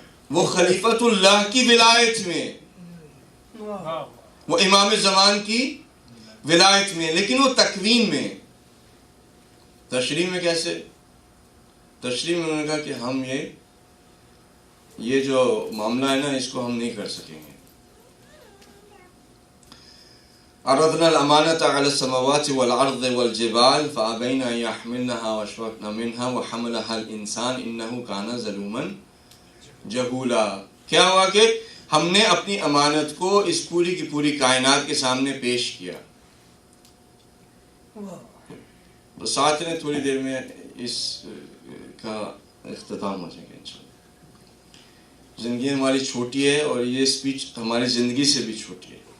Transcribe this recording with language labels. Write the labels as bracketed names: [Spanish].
[Urdu] وہ خلیفۃ اللہ کی ولایت میں، وہ امام زمان کی ولایت میں، لیکن وہ تکوین میں. تشریح میں کیسے؟ تشریح میں انہوں نے کہا کہ ہم یہ جو معاملہ ہے نا، اس کو ہم نہیں کر سکیں گے. [Arabic] عرضنا الامانة على السماوات والارض والجبال فابين ان يحملنها واشفقن منها وحملها الانسان انه كان ظلوما جهولا. [Urdu] کیا ہوا کہ ہم نے اپنی امانت کو اس پوری کی پوری کائنات کے سامنے پیش کیا. ساتھ نے تھوڑی دیر میں اس کا اختتام ہو جائے گا انشاءاللہ. زندگی ہماری چھوٹی ہے اور یہ اسپیچ ہماری زندگی سے بھی چھوٹی ہے.